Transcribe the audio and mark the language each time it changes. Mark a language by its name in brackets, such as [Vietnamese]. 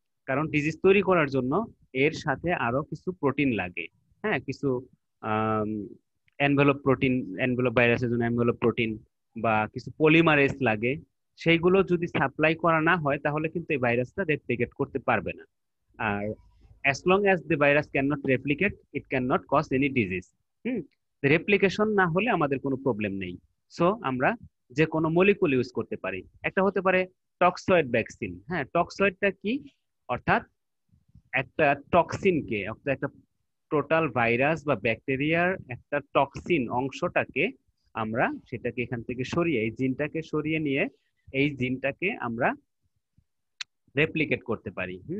[Bangla] কারণ ডিজিজ তৈরি করার জন্য এর সাথে আরো কিছু প্রোটিন লাগে, হ্যাঁ, কিছু এনভেলপ প্রোটিন, এনভেলপ ভাইরাসের জন্য এনভেলপ প্রোটিন, বা কিছু পলিমারেজ লাগে। সেইগুলো যদি সাপ্লাই করা না হয় তাহলে কিন্তু এই ভাইরাসটা রেপ্লিকেট করতে পারবে না। [English] আর as long as the virus cannot replicate, it cannot cause any disease. [Bangla] Replication না হলে আমাদের কোনো প্রবলেম নেই। সো আমরা যে কোনো মলিকুল ইউজ করতে পারি। একটা হতে পারে টক্সয়েড ভ্যাকসিন। হ্যাঁ, টক্সয়েডটা কি? অর্থাৎ একটা টক্সিনকে, একটা টোটাল ভাইরাস বা ব্যাকটেরিয়ার একটা টক্সিন অংশটাকে আমরা সেটাকে এখান থেকে সরিয়ে, এই জিনটাকে সরিয়ে নিয়ে এই জিনটাকে আমরা রেপ্লিকেট করতে পারি।